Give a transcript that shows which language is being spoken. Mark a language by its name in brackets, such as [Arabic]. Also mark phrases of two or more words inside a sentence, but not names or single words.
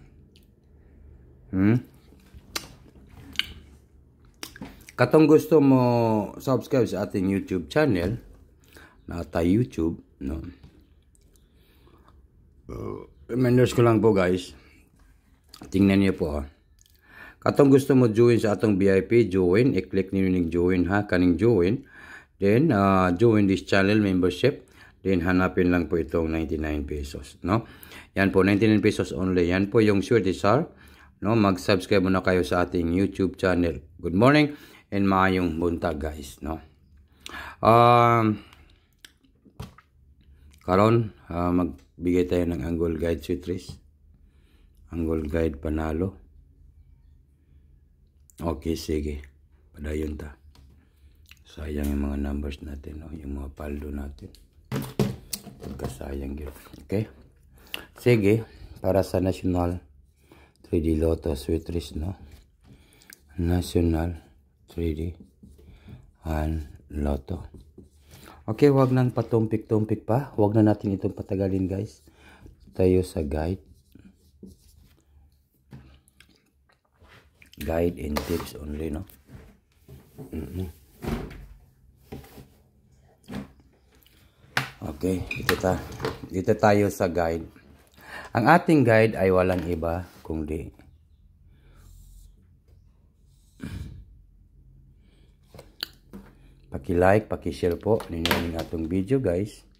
[Filipino] Katong gusto mo subscribe sa ating YouTube channel, nata YouTube, no? Reminders ko lang po guys, tingnan niyo po [Cebuano] katong gusto mo join sa atong VIP, [Filipino] join, i-click niyo ning join kaning join, then [English] join this channel membership, [Filipino] then hanapin lang po itong 99 pesos, no? Yan po, 99 pesos only. Yan po yung Swertesar, no? Mag-subscribe muna kayo sa ating YouTube channel. [English] Good morning and [Cebuano] maayong buntag [English] guys, no? [Filipino] Karon magbigay tayo ng angle guide Sweetres. Angle guide panalo. Okay, sige. [Cebuano] Padayon ta. [Filipino] Sayang yung mga numbers natin, no? Yung mga paldo natin. Pagkasayang yun. Okay? Sige. Para sa National 3D Lotto Sweetres, no? National 3D and Lotto. Okay, wag nang patumpik-tumpik pa. Wag na natin itong patagalin, guys. Tayo sa guide. [English] Guide and tips only, [Filipino] no? Okay, dito tayo sa guide. Ang ating guide ay walang iba kundi paki-like, paki-share po ninyo ng atong video guys.